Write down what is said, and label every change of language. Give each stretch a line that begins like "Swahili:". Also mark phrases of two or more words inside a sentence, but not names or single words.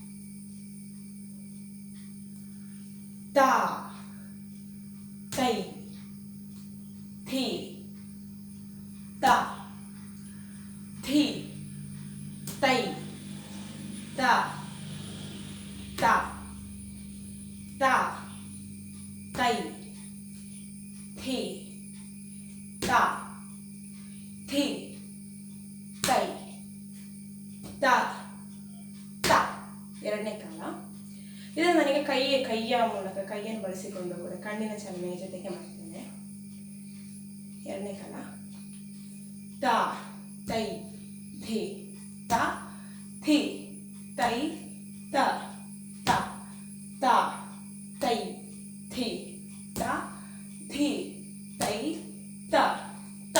Kannada: ತಾ ತೈ ಥಿ ತ ಥಿ ತೈ ತ ತ ತ ತೈ ಥಿ ತ ಥಿ ತೈ ತ ತ. ಎರಡನೇ ಕಾಲ. ಇದನ್ನು ನನಗೆ ಕೈಯ ಮೂಲಕ, ಕೈಯನ್ನು ಬಳಸಿಕೊಂಡು ಕೂಡ ಕಣ್ಣಿನ ಚಲನೆಯ ಜೊತೆಗೆ ಮಾಡ್ತೇನೆ. ಎರಡನೇ ಕಾಲ ತ ತೈ ಥಿ ತ ಥಿ ತೈ ತ ತ ತ ತೈ ಥಿ ತ ಥಿ ತೈ ತ ತ.